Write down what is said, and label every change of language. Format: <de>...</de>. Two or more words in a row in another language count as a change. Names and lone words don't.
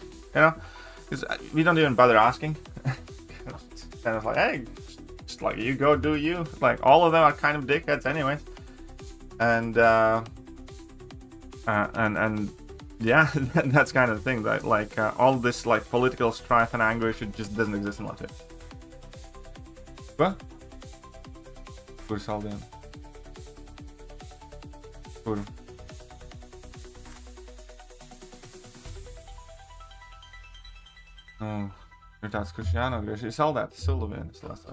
<en>Because we don't even bother asking. It's kind of like, hey, just like, you go do you. Like, all of them are kind of dickheads anyways. And yeah, that's kind of the thing. That, like, all this, like, political strife and anger, it just doesn't exist in Latvia. What?</en> <lv>Kur saldējumi? Kur? Oh, ir tāds, kurš jānogriež. Ir saldēta sula vienas lasā.</lv>